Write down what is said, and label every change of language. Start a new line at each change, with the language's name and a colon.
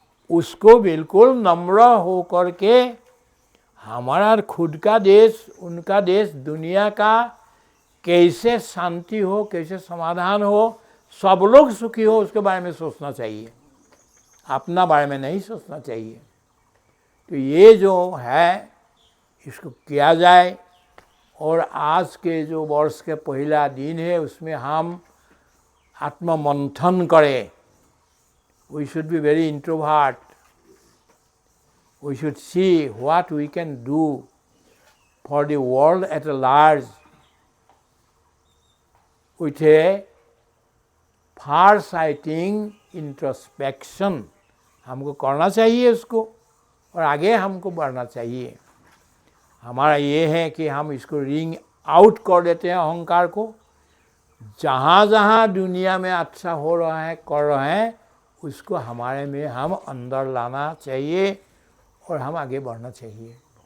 Hindi: उसको बिल्कुल नम्र हो करके हमारा खुद का देश, उनका देश, दुनिया का कैसे शांति हो, कैसे समाधान हो, सब लोग सुखी हो, उसके बारे में सोचना चाहिए, अपना बारे में नहीं सोचना चाहिए। तो ये जो है इसको किया जाए। और आज के जो वर्ष के पहला दिन है उसमें हम आत्ममंथन करें।
English: We should be very introvert. We should see what we can do for the world at large with a far-sighting introspection.
Hindi: हमको करना चाहिए उसको और आगे हमको बढ़ना चाहिए। हमारा ये है कि हम इसको
English: ring out
Hindi: कर देते हैं अहंकार को। जहाँ जहाँ दुनिया में अच्छा हो रहा है, कर रहे हैं, उसको हमारे में हम अंदर लाना चाहिए और हम आगे बढ़ना चाहिए।